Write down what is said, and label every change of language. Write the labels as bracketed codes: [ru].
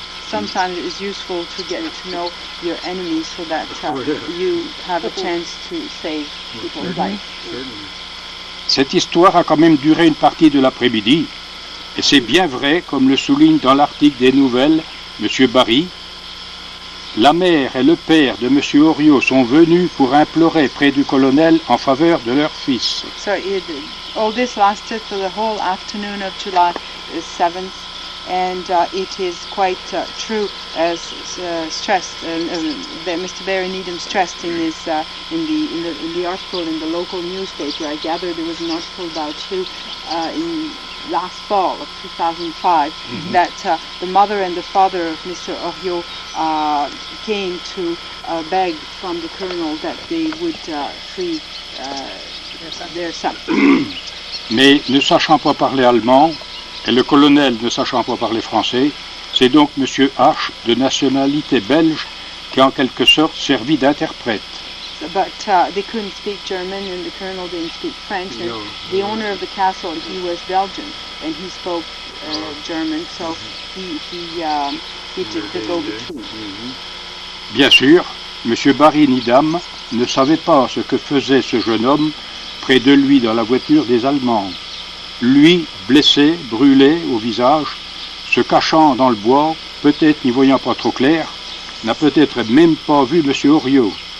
[en] Sometimes it's useful to get to know your enemy so that you have a chance to save people's lives. [fr] Cette histoire a quand même duré une partie de l'après-midi, et c'est bien vrai, comme le souligne dans l'article des Nouvelles M. Barry. La mère et le père de M. Oriot sont venus pour implorer près du colonel en faveur de leur fils. [en] So all this lasted for the whole afternoon of July 7th, and it is quite true, as stressed, that Mr. Barry Needham stressed in his in the article in the local newspaper. I gather there was an article about you in last fall of 2005 that the mother and the father of Mr. Oriot came to beg from the colonel that they would free their son. [fr] Mais ne sachant pas parler allemand, et le colonel ne sachant pas parler français, c'est donc M. H, de nationalité belge, qui en quelque sorte servit d'interprète. [en] But they couldn't speak German, and the colonel didn't speak French, and the owner of the castle, he was Belgian, and he spoke German, so he did the go-between. [fr] Bien sûr, M. Barry Needham ne savait pas ce que faisait ce jeune homme près de lui dans la voiture des Allemands. Lui, blessé, brûlé au visage, se cachant dans le bois, peut-être n'y voyant pas trop clair, n'a peut-être même pas vu M. Oriot.